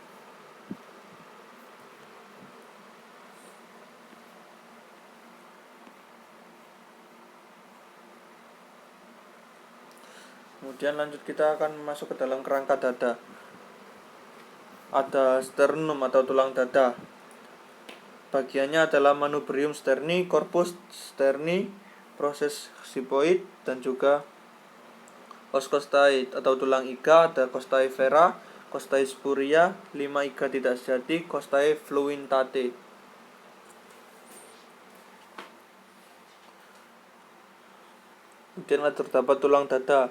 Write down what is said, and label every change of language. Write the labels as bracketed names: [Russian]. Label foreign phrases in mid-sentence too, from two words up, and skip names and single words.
[Indonesian] Kemudian lanjut kita akan masuk ke dalam kerangka dada. Ada sternum atau tulang dada. Bagiannya adalah [Latin] manubrium sterni, corpus sterni, [Indonesian] proses sipoid dan juga [Latin] os costae [Indonesian] atau tulang iga, ada [Latin] costae vera, costae spuria, [Indonesian] 5 iga tidak sejati, [Latin] costae fluentate. [Indonesian] Kemudian terdapat tulang dada.